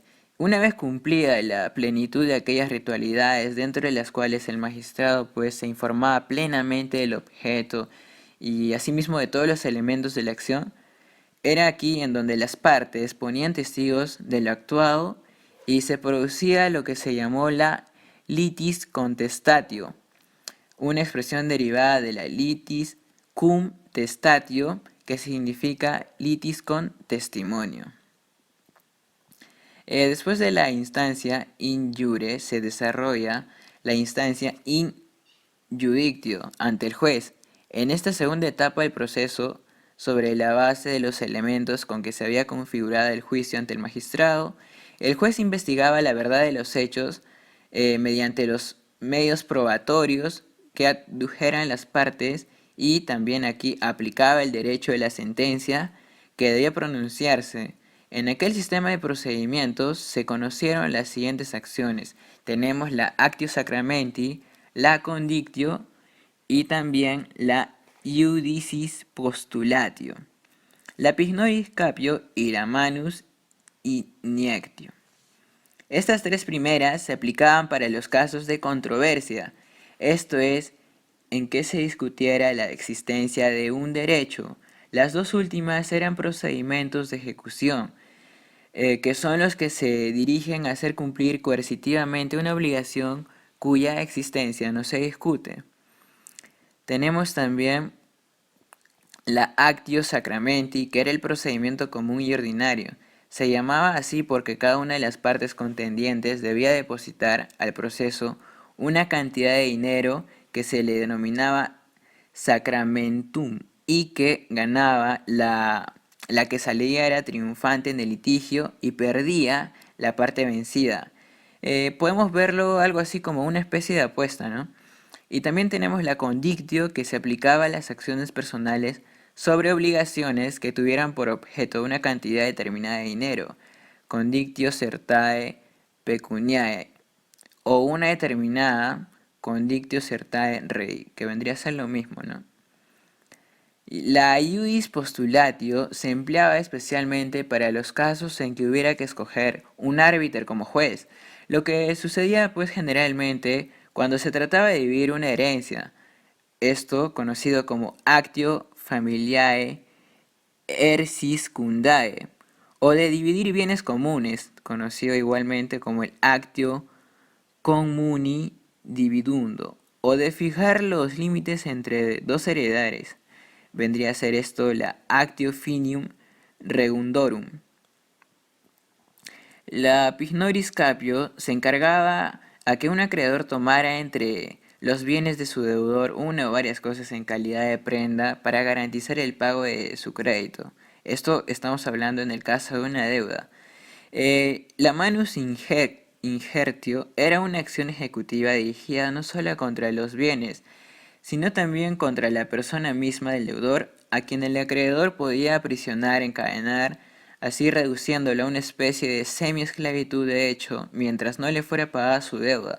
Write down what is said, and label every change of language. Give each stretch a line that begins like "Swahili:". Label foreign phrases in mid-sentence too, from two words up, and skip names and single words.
Spanish: Una vez cumplida la plenitud de aquellas ritualidades dentro de las cuales el magistrado pues se informaba plenamente del objeto y asimismo de todos los elementos de la acción, era aquí en donde las partes ponían testigos de lo actuado y se producía lo que se llamó la
Latin: litis contestatio,
Spanish: una expresión derivada de la
Latin: litis cum testatio,
Spanish: que significa litis con testimonio. Después de la instancia
Latin: in jure
Spanish: se desarrolla la instancia
Latin: in judictio
Spanish: ante el juez. En esta segunda etapa del proceso, sobre la base de los elementos con que se había configurado el juicio ante el magistrado, el juez investigaba la verdad de los hechos mediante los medios probatorios que adujeran las partes y también aquí aplicaba el derecho de la sentencia que debía pronunciarse. En aquel sistema de procedimientos se conocieron las siguientes acciones. Tenemos la
Latin: actio sacramenti,
Spanish: la condictio y también la
Latin: iudicis postulatio,
Spanish: la
Latin: pignoris capio
Spanish: y la
Latin: manus iniectio.
Spanish: Estas 3 primeras se aplicaban para los casos de controversia, esto es, en que se discutiera la existencia de un derecho, Las dos últimas eran procedimientos de ejecución, que son los que se dirigen a hacer cumplir coercitivamente una obligación cuya existencia no se discute. Tenemos también la
Latin: actio sacramenti,
Spanish: que era el procedimiento común y ordinario. Se llamaba así porque cada una de las partes contendientes debía depositar al proceso una cantidad de dinero que se le denominaba sacramentum y que ganaba la que salía era triunfante en el litigio y perdía la parte vencida. Podemos verlo algo así como una especie de apuesta, ¿no? Y también tenemos la condictio, que se aplicaba a las acciones personales sobre obligaciones que tuvieran por objeto una cantidad determinada de dinero,
Latin: condictio certae pecuniae,
Spanish: o una determinada
Latin: condictio certae rei,
Spanish: que vendría a ser lo mismo, ¿no? La
Latin: iudis postulatio
Spanish: se empleaba especialmente para los casos en que hubiera que escoger un árbitro como juez, lo que sucedía pues generalmente cuando se trataba de dividir una herencia, esto conocido como
Latin: actio familiae erciscundae,
Spanish: o de dividir bienes comunes, conocido igualmente como el
Latin: actio communi dividundo,
Spanish: o de fijar los límites entre dos heredares. Vendría a ser esto la
Latin: actio finium regundorum.
Spanish: La
Latin: Pignoris Capio
Spanish: se encargaba a que un acreedor tomara entre los bienes de su deudor una o varias cosas en calidad de prenda para garantizar el pago de su crédito. Esto estamos hablando en el caso de una deuda. La
Latin: manus ingertio
Spanish: era una acción ejecutiva dirigida no solo contra los bienes, sino también contra la persona misma del deudor, a quien el acreedor podía aprisionar, encadenar, así reduciéndolo a una especie de semi-esclavitud de hecho, mientras no le fuera pagada su deuda.